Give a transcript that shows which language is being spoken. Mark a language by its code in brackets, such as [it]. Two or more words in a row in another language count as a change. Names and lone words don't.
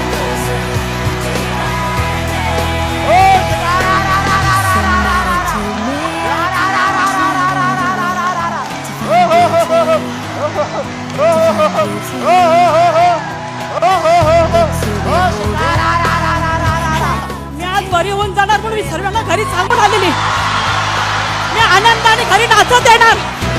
[mr] हो सकारा रा रा रा रा रा रा रा रा. रा रा रा रा रा रा रा रा रा रा रा रा. हो हो हो हो हो. हो हो हो हो हो हो. हो हो हो हो. हो हो हो हो. हो सकारा रा रा रा रा रा रा. मी आज बरी होऊन जाणार म्हणून मी सर्वांना घरी सांगून आलेली. मी आनंदाने घरी नाचत येणार.